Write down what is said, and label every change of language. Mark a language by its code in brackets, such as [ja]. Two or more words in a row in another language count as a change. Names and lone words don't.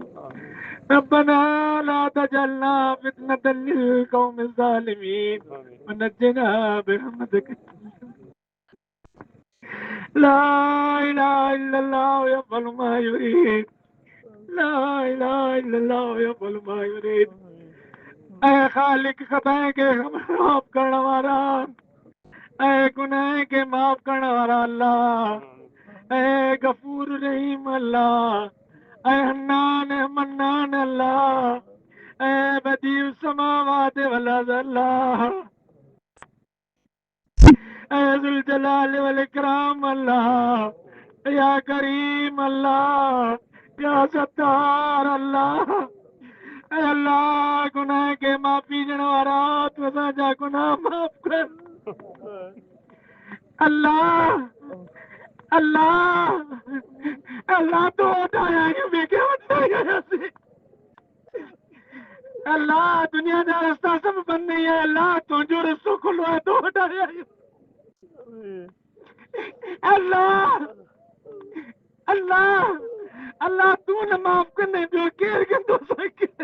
[ar] ربنا لا تجعلنا فتنة للقوم الظالمين ونجنا برحمتك. لا إله إلا الله يفعل ما يريد. لا إله إلا الله يفعل ما يريد. [hi] ऐ खालिक खताएं के माफ करने वाला, ऐ गुनाह के माफ करने वाला अल्लाह, ऐ [ar] غفور رحيم [hi] अल्लाह, ऐ [ar] حنان منان [hi] अल्लाह, ऐ [ar] بديع السماوات والأرض [hi] अल्लाह, ऐ [ar] ذو الجلال والإكرام [hi] अल्लाह, [ar] يا كريم [hi] अल्लाह, [ar] يا ستار [hi] अल्लाह। [sd] ऐ अल्लाह गुनाह के माफी जनवारा तू असांजा गुनाह माफ कर। अल्लाह अल्लाह अल्लाह तो हटाया आहियूं ॿिए वटि न आयासीं। अल्लाह दुनिया जा रस्ता सभु बंदि आहे। अल्लाह तुंहिंजो रस्तो खुलो आहे तो हटाया आहियूं। अल्लाह अल्लाह अल्लाह तू न माफ़ कंदे ॿियो केरु कंदो असांखे।